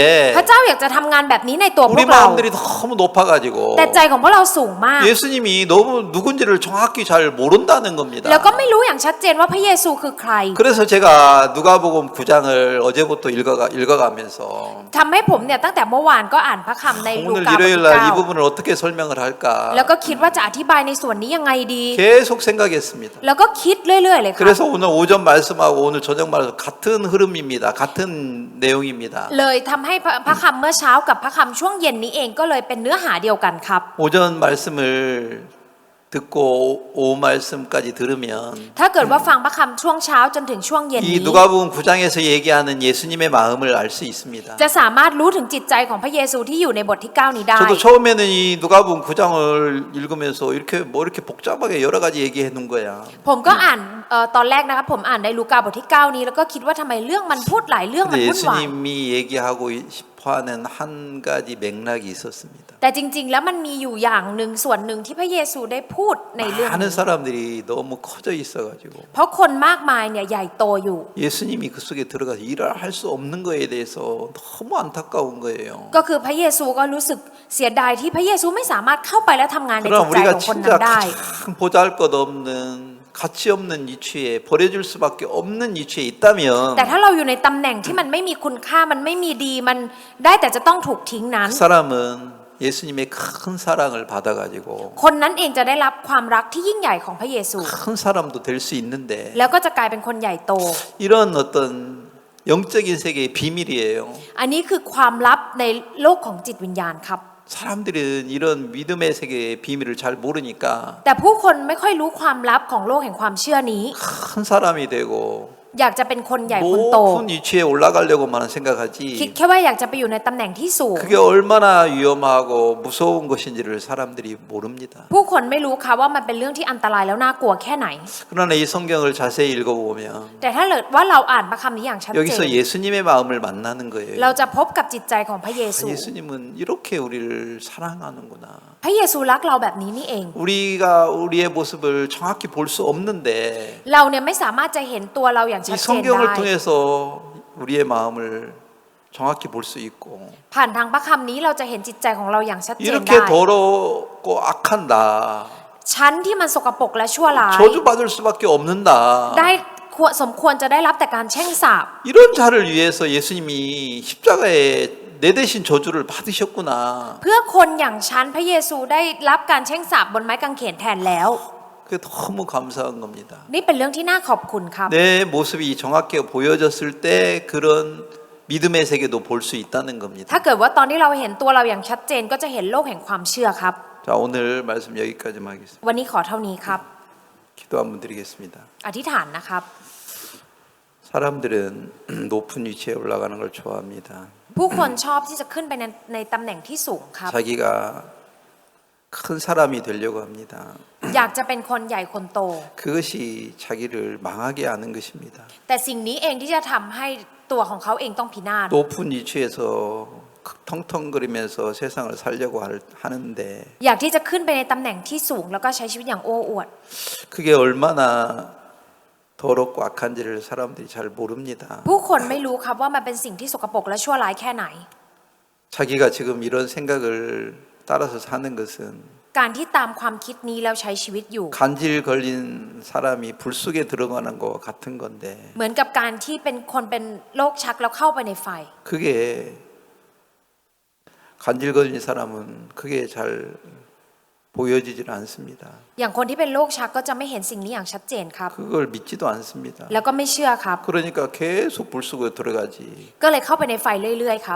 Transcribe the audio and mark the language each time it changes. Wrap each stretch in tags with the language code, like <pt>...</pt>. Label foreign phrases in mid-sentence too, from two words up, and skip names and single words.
<th>พระเจ้าอยากจะทำงานแบบนี้ในตัวพว</th> <ko>우리</ko> <th>กเรา</th> <ko>마음들이 너무 높아가지고</ko> <th>แต่ใจของพวกเราสูงมาก</th> <ko>예수님이 너무 누군지를 정확히 잘 모른다는 겁니다.</ko> <th>แล้วก็ไม่รู้อย่างชัดเจนว่าพระเยซูคือใคร</th> <ko>그래서 제가 누가복음 9장을 어제부터 읽어가면서</ko> <th>ทำให้ผมเนี่ยตั้งแต่เมื่อวานก็อ่านพระคำในลู</th> <ko>오늘</ko> <th>กาบทที่</th> <ko>일요일 날 이</ko> <th>9</th> <ko>부분을 어떻게 설명을 할까</ko> <th>แล้วก็คิดว่าจะอธิบายในส่วนนี้ยังไงดี</th> <ko>계속 생각했습니다.</ko> <th>แล้วก็คิดเรื่อยๆเลยครับ</th> <ko>그래서 오늘 오전 말씀하고 오늘 저녁 말씀 같은 흐름입니다. 같은 내용입니다.</ko> <th>เลยทำให้พระคำเมื่อเช้ากับพระคำช่วงเย็นนี้เองก็เลยเป็นเนื้อหาเดียวกันครับ</th> <ko>오전 말씀을 듣고 오후 말씀까지 들으면</ko> <th>ถ้าเกิดว่าฟังพระคำช่วงเช้าจนถึงช่วงเย็น</th> <ko>이</ko> <th>นี้</th> <ko>누가복음 9장에서 얘기하는 예수님의 마음을 알 수 있습니다.</ko> <th>จะสามารถรู้ถึงจิตใจของพระเยซูที่อยู่ในบทที่ 9 นี้ได้</th> <ko>저도 처음에는 이 누가복음 9장을 읽으면서 이렇게 복잡하게 여러 가지 얘기해 놓은 거야.</ko> <th>ผมก็อ่านตอนแรกนะครับผมอ่านในลูกาบทที่ 9 นี้แล้วก็คิดว่าทำไมเรื่องมันพูดหลายเรื่องมัน</th> <ko>근데</ko> <th>วุ่นวาย</th> <ko>예수님이 얘기하고 싶어하는 한 가지 맥락이 있었습니다.</ko> <th>แต่จริงๆแล้วมันมีอยู่อย่างหนึ่งส่วนหนึ่งที่พระเยซูได้พูดในเรื่อง</th> <ko>많은</ko> <th>นี้</th> <ko>사람들이 너무 커져 있어가지고</ko> <th>เพราะคนมากมายเนี่ยใหญ่โตอยู่</th> <ko>예수님이 그 속에 들어가서 일을 할 수 없는 거에 대해서 너무 안타까운 거예요.</ko> <th>ก็คือพระเยซูก็รู้สึกเสียดายที่พระเยซูไม่สามารถเข้าไปและทำงานในจิ</th> <ko>그러나</ko> <th>ตใจ</th> <ko>우리가</ko> <th>ของคน</th> <ko>진짜</ko> <th>นั้นได้</th> <ko>가장 보잘것없는 가치 없는 위치에 버려줄 수밖에 없는 위치에 있다면</ko> <th>แต่ถ้าเราอยู่ในตำแหน่งที่มันไม่มีคุณค่ามันไม่มีดีมันได้แต่จะต้องถูกทิ้งนั้น</th> <ko>그 사람은 예수님의 큰 사랑을 받아가지고</ko> <th>คนนั้นเองจะได้รับความรักที่ยิ่งใหญ่ของพระเยซู</th> <ko>큰 사람도 될 수 있는데</ko> <th>แล้วก็จะกลายเป็นคนใหญ่โต</th> <ko>이런 어떤 영적인 세계의 비밀이에요.</ko> <th>อันนี้คือความลับในโลกของจิตวิญญาณครับ</th> <ko>사람들은 이런 믿음의 세계의 비밀을 잘 모르니까</ko> <th>แต่ผู้คนไม่ค่อยรู้ความลับของโลกแห่งความเชื่อนี้</th> <ko>큰 사람이 되고</ko> <th>อยากจะเป็นคนใหญ่คนโต</th> <ko>높은 위치에 올라가려고만</ko> <th>คิด</th> <ko>생각하지</ko> <th>แค่ว่าอยากจะไปอยู่ในตำแหน่งที่สูง</th> <ko>그게 얼마나 위험하고 무서운 것인지를 사람들이 모릅니다.</ko> <th>ผู้คนไม่รู้ค่ะว่ามันเป็นเรื่องที่อันตรายแล้วน่ากลัวแค่ไหน</th> <ko>그러나 이 성경을 자세히 읽어보면</ko> <th>แต่ถ้าเกิดว่าเราอ่านพระคำนี้อย่างชัดเจ</th> <ko>여기서</ko> <th>น</th> <ko>예수님의 마음을 만나는 거예요.</ko> <th>เราจะพบกับจิตใจของพระเยซู</th> <ko>예수님은 이렇게 우리를 사랑하는구나.</ko> <th>พระเยซูรักเราแบบนี้นี่เอง</th> <ko>우리가 우리의 모습을 정확히 볼 수 없는데</ko> <th>เราเนี่ยไม่สามารถจะเห็นตัวเราอย่างชั</th> <ko>이</ko> <th>ดเจน</th> <ko>성경을</ko> <th>ได้</th> <ko>통해서 우리의 마음을 정확히 볼 수 있고</ko> <th>ผ่านทางพระคำนี้เราจะเห็นจิตใจของเราอย่างชัดเจนได้</th> <ko>이렇게 더럽고 악한다.</ko> <th>ชั้นที่มันสกปรกและชั่วร้าย</th> <ko>저주받을 수밖에 없는다.</ko> <th>ได้สมควรจะได้รับแต่การแช่งสาป</th> <ko>이런 자를 위해서 예수님이 십자가에 내 대신 저주를 받으셨구나.</ko> <th>เพื่อคนอย่างฉันพระเยซูได้รับการแช่งสาปบนไม้กางเขนแทนแล้ว</th> <ko>그게 너무 감사한 겁니다.</ko> <th>นี่เป็นเรื่องที่น่าขอบคุณครับ</th> <ko>내 모습이 정확하게 보여졌을 때 그런 믿음의 세계도 볼 수 있다는 겁니다.</ko> <th>ถ้าเกิดว่าตอนที่เราเห็นตัวเราอย่างชัดเจนก็จะเห็นโลกแห่งความเชื่อครับ</th> <ko>자, 오늘 말씀 여기까지만 하겠습니다.</ko> <th>วันนี้ขอเท่านี้ครับ</th> <ko>기도 한번 드리겠습니다.</ko> <th>อธิษฐานนะครับ</th> <ko>사람들은 높은 위치에 올라가는 걸 좋아합니다.</ko> <th>ผู้คนชอบที่จะขึ้นไปในตำแหน่งที่สูงครับ</th> <ko>자기가 큰 사람이 되려고 합니다.</ko> <th>อยากจะเป็นคนใหญ่คนโต</th> <ko>그것이 자기를 망하게 하는 것입니다.</ko> <th>แต่สิ่งนี้เองที่จะทำให้ตัวของเขาเองต้องพินาศ</th> <ko>높은 위치에서 텅텅거리면서 세상을 살려고 하는데</ko> <th>อยากที่จะขึ้นไปในตำแหน่งที่สูงแล้วก็ใช้ชีวิตอย่างโอ้อวด</th> <ko>그게 얼마나 더럽고 악한지를 사람들이 잘 모릅니다.</ko> <th>ผู้คนไม่รู้ครับว่ามันเป็นสิ่งที่สกปรกและชั่วร้ายแค่ไหน</th> <ko>자기가 지금 이런 생각을 따라서 사는 것은</ko> <th>การที่ตามความคิดนี้แล้วใช้ชีวิตอยู่</th> <ko>간질 걸린 사람이 불 속에 들어가는 것 같은 건데</ko> <th>เหมือนกับการที่เป็นคนเป็นโรคชักแล้วเข้าไปในไฟ</th> <ko>그게 간질 걸린 사람은 그게 잘 보여지질 않습니다.</ko> <th>อย่างคนที่เป็นโรคชักก็จะไม่เห็นสิ่งนี้อย่างชัดเจนครับ</th> <ko>그걸 믿지도 않습니다.</ko> <th>แล้วก็ไม่เชื่อครับ</th> <ko>그러니까 계속 불 속에 들어가지.</ko> <th>ก็เลยเข้าไปในไฟเรื่อยๆครับ</th>